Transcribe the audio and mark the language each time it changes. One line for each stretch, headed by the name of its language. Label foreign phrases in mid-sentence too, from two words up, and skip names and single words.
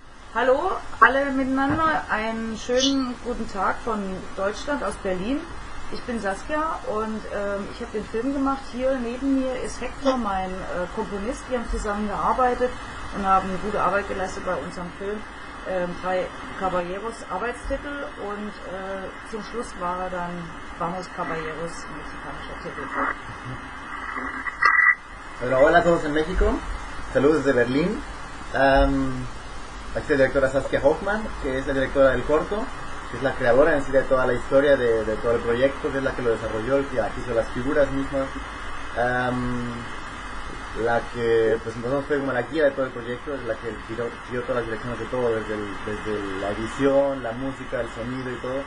German: Hallo alle miteinander, einen schönen guten Tag von Deutschland, aus Berlin. Ich bin Saskia und ich habe den Film gemacht. Hier neben mir ist Hector, mein Komponist. Wir haben zusammen gearbeitet und haben gute Arbeit geleistet bei unserem Film. 3 Caballeros Arbeitstitel und zum Schluss war dann Vamos Caballeros, mexikanischer Titel.
Spanish: Hola a todos en México, saludos desde Berlín. Aquí está la directora Saskia Hoffmann, que es la directora del corto, que es la creadora en sí de toda la historia, de todo el proyecto, que es la que lo desarrolló, que aquí hizo las figuras mismas, la que pues entonces fue como la guía de todo el proyecto, es la que dio todas las direcciones de todo, desde la edición, la música, el sonido y todo.